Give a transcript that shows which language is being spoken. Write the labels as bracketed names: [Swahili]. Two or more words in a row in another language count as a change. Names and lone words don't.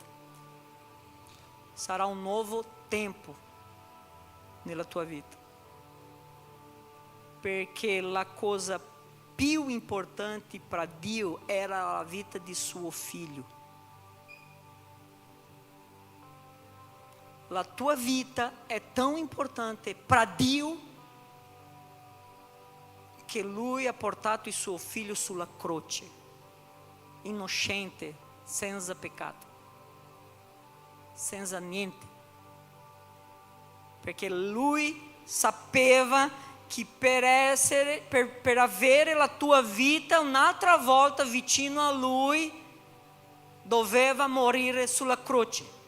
[Italian] Sarà un nuovo tempo nella tua vita, perché la cosa più importante para Dio era la vita di suo figlio. La tua vita è [Portuguese] tão importante para [Italian] Dio che Lui ha portato il suo figlio sulla croce, innocente, senza peccato, senza niente. Perché Lui sapeva che per avere la tua vita un'altra volta vicino a Lui doveva morire sulla croce.